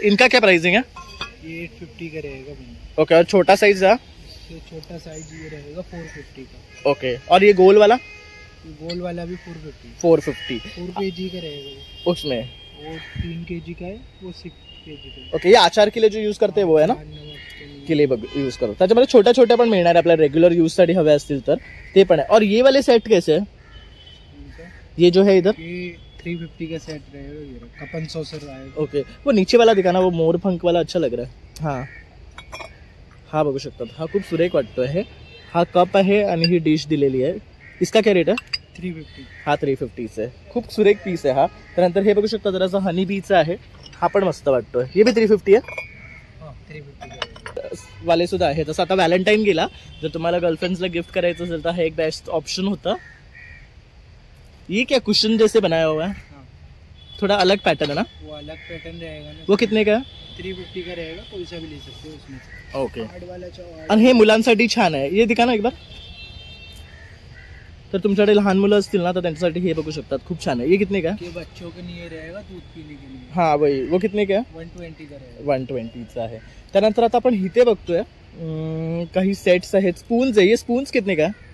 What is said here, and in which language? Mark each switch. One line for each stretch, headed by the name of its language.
Hindi: इनका क्या प्राइसिंग है? ये 850 का रहेगा. ओके. और छोटा साइज है? छोटा साइज ये रहेगा 450 का. ओके. और ये गोल वाला? ये गोल वाला भी 450. 4 kg का रहेगा. उसमें वो 3 kg का है, वो 6 kg का है. ओके. ये आचार के लिए जो यूज करते वो है ना, के लिए यूज करो.
Marathi: त्याच्यामध्ये छोट्या छोट्या पण मिळणार आहे आपल्याला रेग्युलर यूज साठी हवे असतील तर ते पण आहे.
Hindi: और ये वाले सेट कैसे है? ये जो है इधर ये 350 का सेट रहेगा. ये कपन सॉसर आएगा. ओके. वो नीचे वाला दिखा ना, वो मोर पंख वाला अच्छा लग रहा है.
Marathi: हाँ हा बघू शकतात. हा खूप सुरेख वाटतोय. हा कप आहे आणि ही डिश दिलेली आहे.
Hindi: इसका क्या रेट है? 350.
Marathi: हा 350 आहे. खूप सुरेख पीस आहे हा. त्यानंतर हे बघू शकता जरासा हनी बीचा आहे. हा पण मस्त वाटतोय. हे भी 350 आहे. 350 वाले सुद्धा आहे. तसं आता व्हॅलेंटाईन गेला, जर तुम्हाला गर्लफ्रेंड्सला गिफ्ट करायचं असेल तर हा एक बेस्ट ऑप्शन होता.
Hindi: ये क्या कुशन जैसे बनाया हुआ है? थोड़ा अलग पैटर्न है ना. वो अलग पैटर्न रहेगा ना. वो कितने का है? 350 का रहेगा. कोई सा भी ले सकते हो उसमें से. ओके. हार्ड वाला चाहो.
Marathi: आणि हे मुलांसाठी छान आहे.
Hindi: ये दिखा ना एक बार.
Marathi: तर तुमच्याकडे लहान मुलं असतील ना तर त्यांच्यासाठी हे बघू शकतात. खूप छान आहे.
Hindi: ये कितने का? ये बच्चों के लिए रहेगा, दूध पीने के लिए. हाँ वही. वो कितने का? 120 का रहेगा.
Marathi: 120चा आहे. त्यानंतर आता आपण इथे बघतोय काही सेट्स आहेत. स्पून्स आहे.
Hindi: ये स्पून्स कितने का?